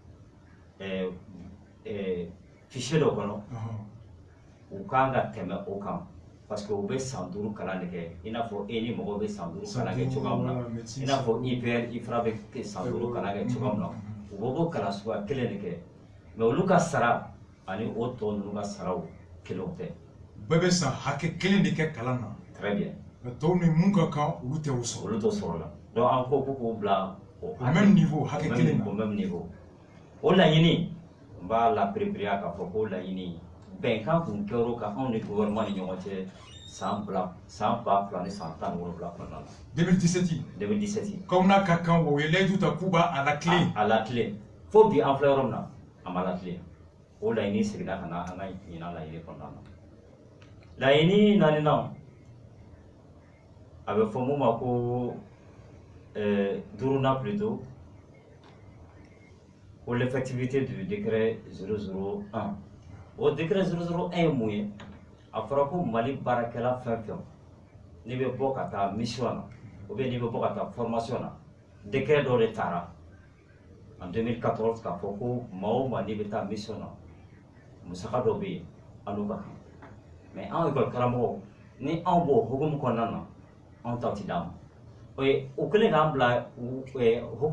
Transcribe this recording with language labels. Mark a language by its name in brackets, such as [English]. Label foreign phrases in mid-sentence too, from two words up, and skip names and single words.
[Bambara] fichier dɔ kɔnɔ u kan ka tɛmɛ o kan [French] parce que [Bambara] u bɛ san 5 kalan de kɛ i n'a fɔ ni mɔgɔw bɛ san 5 kalan kɛ cogoya min na i n'a fɔ IPR IFRA bɛ san 5 kalan kɛ cogoya min na u b'o bɔ kalan suguya kelen de kɛ mais olu ka sara ani o tɔ ninnu ka saraw kelenw tɛ bɛɛ bɛ san hakɛ kelen de kɛ kalan na [French] très bien [Bambara] mais tɔw ni mun ka kan olu tɛ o sɔrɔ olu t'o sɔrɔ la donc an ko k'u bila [French] au même niveau [Bambara] hakɛ kelen na [French] au même niveau [Bambara] o laɲini n b'a lapere-pereya k'a fɔ ko laɲini bɛnkan kun kɛr'o kan anw ni gouvernement ni ɲɔgɔn cɛ san 2000 ni san 17 kɔnɔna na 2017 k'aw n'a ka kan o ye layidu ta k'u b'a a lakile a lakile fo bi an filɛ yɔrɔ min na a ma lakile o laɲini seginna ka na an ka ɲinan laɲini kɔnɔna na laɲini naaninan a bɛ fɔ mun ma ko duurunan plutôt [French] pour l'effectivité du décret [Bambara] 001 o décret 001 ye mun ye a fɔra ko Mali baarakɛla fɛn fɛn n'i bɛ bɔ ka taa mission na [French] ou bien [Bambara] n'i bɛ bɔ ka taa formation na décret dɔ de taara en 2014 k'a fɔ ko maa o maa n'i bɛ taa mission na musaka dɔ bɛ yen an n'o ka kan mais anw école karamɔgɔw ni anw b'o hukumu kɔnɔna na anw taw ti d'an ma o kɛlen k'an bila hukumu